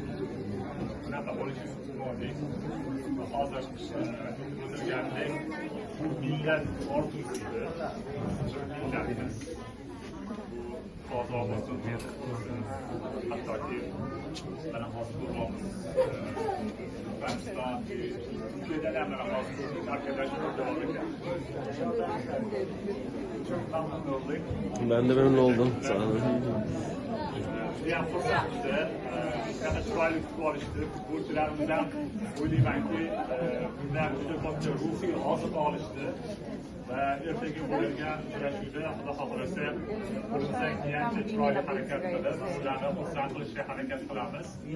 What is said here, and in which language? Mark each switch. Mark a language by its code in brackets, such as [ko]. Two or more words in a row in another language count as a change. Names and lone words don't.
[uz] Bunaqa bo'lishini kutmodik. Hozir o'tirgandek millat orzusi edi. Millatimiz ozod bo'lsin, tinch bo'lsin. Hattoki mana hozir ko'ramiz. Afg'oniston, Turkiyadan ham mana hozir [tr] arkadaşlar da oldu. Çok memnun olduk. Ben de memnun oldum. Sağ olun. Yani fırsatımızda [uz] yana chiroyli kutib olishdi. Futbolchilarimizdan o'ylaymanki, bundan juda katta ruhiy oziq olishdi. Va ertaga bo'lgan uchrashuvda Xudo xohlasa qo'limizdan kelgancha chiroyli harakat qilib, ularni xursand qilishga harakat qilamiz.